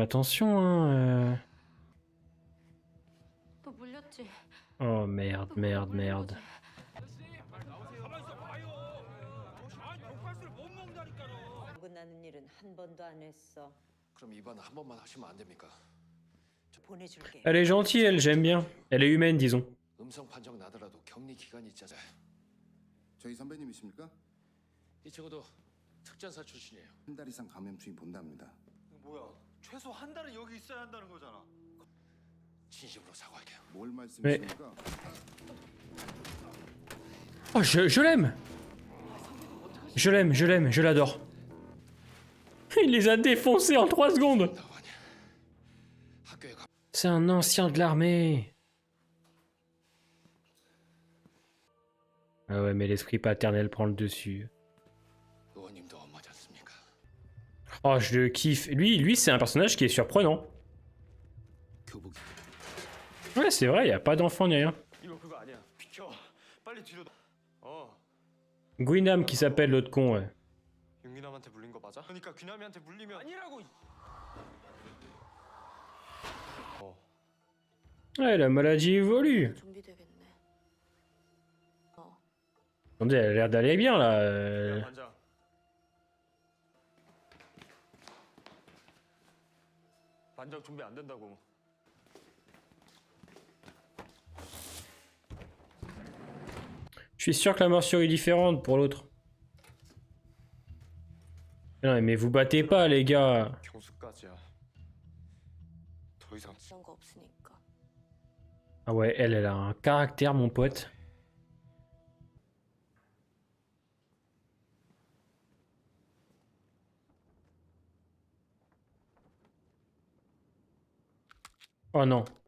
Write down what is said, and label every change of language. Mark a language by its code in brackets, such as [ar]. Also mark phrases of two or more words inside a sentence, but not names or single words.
[fr] Attention, hein. Oh, merde, merde, merde. Elle est gentille, elle, j'aime bien. Elle est humaine, disons. [ko] 저희 선배님이십니까? 이 친구도 특전사 출신이에요. 한 달 이상 감염 주의 본답니다. 뭐야? 최소 한 달은 여기 있어야 한다는 거잖아. 진심으로 사과할게요. 뭘 말씀이십니까? [fr] Oh, je l'aime. Je l'aime, je l'aime, je l'adore. Il les a défoncés en 3 secondes. C'est un ancien de l'armée. Ah ouais, mais l'esprit paternel prend le dessus. Oh, je le kiffe. Lui c'est un personnage qui est surprenant. Ouais, c'est vrai, y a pas d'enfant ni rien. Guinam qui s'appelle l'autre con, ouais. [ko] 윤기남한테 물린 거 맞아? 그러니까 귀남이한테 물리면 아니라고. [fr] Ouais, la maladie évolue. Attendez, elle a l'air d'aller bien là. [ko] 야, 반장. 반장 준비 안 된다고. [fr] Je suis sûr que la morsure est différente pour l'autre. Non, mais vous battez pas, les gars. [ko] 경수까지야. 더 이상 [fr] Ah ouais, elle a un caractère, mon pote. Oh non.